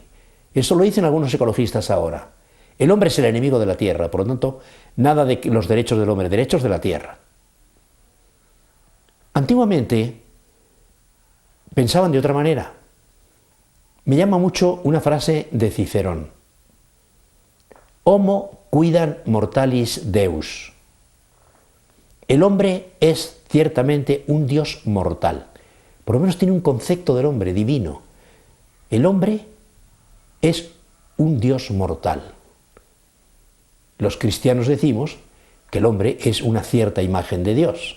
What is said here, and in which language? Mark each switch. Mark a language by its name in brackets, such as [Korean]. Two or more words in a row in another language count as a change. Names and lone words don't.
[Spanish] Eso lo dicen algunos ecologistas ahora. El hombre es el enemigo de la Tierra, por lo tanto, nada de los derechos del hombre, derechos de la Tierra. Antiguamente pensaban de otra manera. Me llama mucho una frase de Cicerón: [Latin] Homo quidam mortalis Deus. [Spanish] El hombre es ciertamente un Dios mortal. Por lo menos tiene un concepto del hombre divino. El hombre es un Dios mortal. Los cristianos decimos que el hombre es una cierta imagen de Dios.